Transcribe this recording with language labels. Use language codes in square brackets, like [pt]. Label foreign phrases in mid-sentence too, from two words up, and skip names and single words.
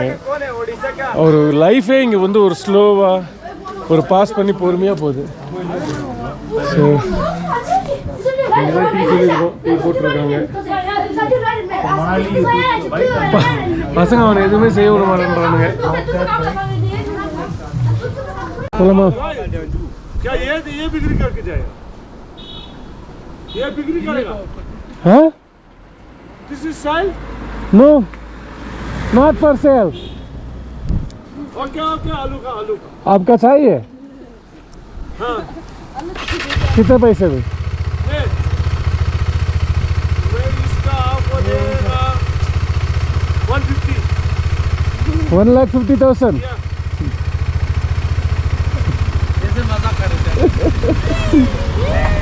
[ta] ஒரு லைஃபே இங்கே வந்து ஒரு ஸ்லோவாக ஒரு பாஸ் பண்ணி பொறுமையாக போகுது. ஸோ டீ சொல்லியிருக்கோம், டீ போட்டிருக்காங்க. பசங்க அவனை எதுவுமே செய்ய விட மாட்டேன்றானுங்க. [hi] சொல்லமா ये बिक्री करेगा? हाँ? [en] This is sale? No, not for sale. [hi] Okay, आलू का. आपका चाहिए? हाँ. कितने पैसे में? इसका आपको देगा 150. 1,50,000. ऐसे मजाक कर रहे हैं.